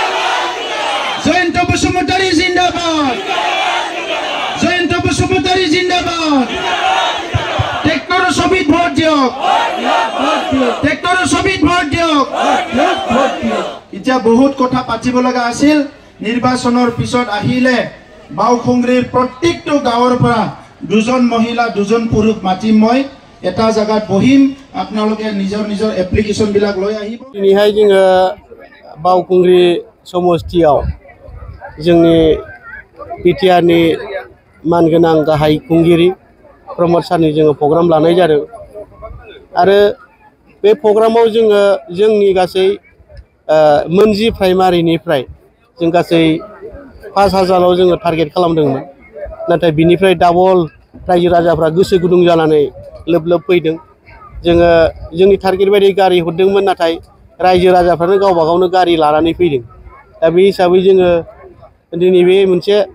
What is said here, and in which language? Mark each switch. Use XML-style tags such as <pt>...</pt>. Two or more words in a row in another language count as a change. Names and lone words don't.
<as>জয়ন্ত বসুমতাৰী জিন্দাবাদ জয়ন্ত বসুমতাৰী জিন্দাবাদ ট্ৰেক্টৰৰ ছবিত ভোট দিয়ক ট্ৰেক্টৰৰ ছবিত ভোট দিয়ক এতিয়া বহুত কথা পাতিব লগা আছিল নিৰ্বাচনৰ পিছত আহিলে বাওখুংৰিৰ প্ৰত্যেকটো গাঁৱৰ পৰা দুজন মহিলা দুজন পুৰুষ মাতিম মই এটা জায়গাত বহিম আপোনালোকে নিজৰ নিজৰ এপ্লিকেশন বিলাক লৈ আহিব</as> <brx>দিনैहाय जोङो बावखुंग्रि समस्थियाव जोंनि बिटिआरनि मानगोनां गाहाय खुंगिरि प्रमद सारनि जोङो प्रग्राम लानाय जादों आरो बे प्रग्रामाव जोङो जोंनि गासै मोनजि प्राइमारिनिफ्राय जों गासै 5000आव जोङो टारगेट खालामदोंमोन नाथाय बिनिफ्राय डाबल रायजो राजाफ्रा गोसो गुदुं जानानै लोब लोब फैदों जोङो जोंनि टारगेट बायदि गारि हरदोंमोन नाथाय रायजो राजाफ्रानो गावबा गावनो गारि लानानै फैदों दा बे हिसाबै जोङो दिनै बे मोनसे</brx>